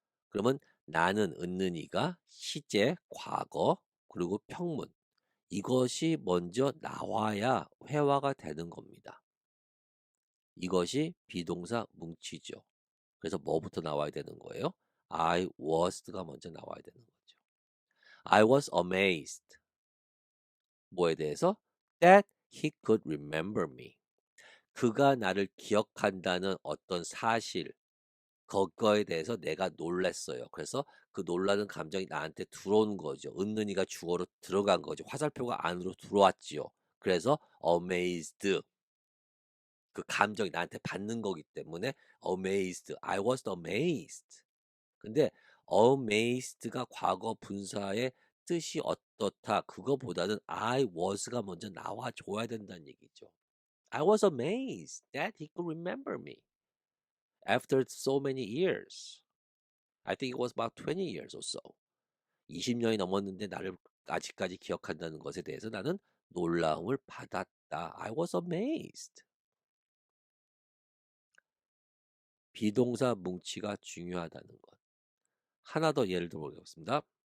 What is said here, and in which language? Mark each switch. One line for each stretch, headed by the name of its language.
Korean: 그러면 나는 은는이가 시제 과거 그리고 평문 이것이 먼저 나와야 회화가 되는 겁니다. 이것이 비동사 뭉치죠. 그래서 뭐부터 나와야 되는 거예요?
English: I was
Korean: 가 먼저 나와야 되는 거죠.
English: I was amazed.
Korean: 뭐에 대해서?
English: That he could remember me.
Korean: 그가 나를 기억한다는 어떤 사실, 그거에 대해서 내가 놀랐어요. 그래서 그 놀라는 감정이 나한테 들어오는 거죠. 은는이가 주어로 들어간 거죠. 화살표가 안으로 들어왔지요. 그래서 amazed. 그 감정이 나한테 받는 거기 때문에 amazed.
English: I was amazed.
Korean: 근데 amazed가 과거 분사의 뜻이 어떻다 그거보다는
English: I was
Korean: 가 먼저 나와 줘야 된다는 얘기죠.
English: I was amazed that he could remember me after so many years. I think it was about 20 years or so.
Korean: 20년이 넘었는데 나를 아직까지 기억한다는 것에 대해서 나는 놀라움을 받았다.
English: I was amazed.
Korean: 비동사 뭉치가 중요하다는 것. 하나 더 예를 들어보겠습니다.